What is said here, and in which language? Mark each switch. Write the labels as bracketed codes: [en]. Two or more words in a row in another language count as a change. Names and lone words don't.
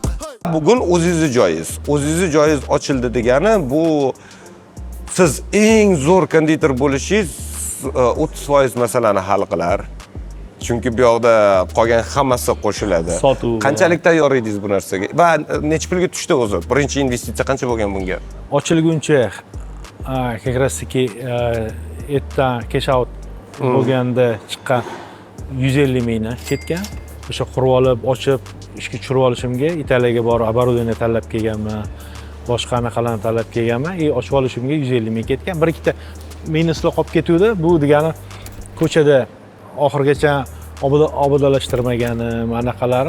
[uz] Bugun o'zingizni joyingiz. O'zingizni joyingiz ochildi degani bu siz eng zo'r konditor bo'lishingiz 30% masalani hal qilar. Chunki bu yoqda qolgan hammasi qo'shiladi. Qanchalik tayyor edingiz bu narsaga? Va necha pulga tushdi o'zi? Birinchi investitsiya qancha bo'lgan bunga? Ochilguncha [ru] как раз таки [uz] erta [en] cash out [uz] bo'lganda chiqqan 150 mingdan ketgan. O'sha qurib olib, ochib, ishga tushirib olishimga Italiyaga borib оборудование tanlab kelganman. Boshqa anaqalarni tanlab kelganman. Ochib olishimga 150 ming ketgan. Bir ikkita minuslar qolib ketuvdi. Bu degani ko'chada oxirgacha obodonlashtirmaganim, anaqalarim.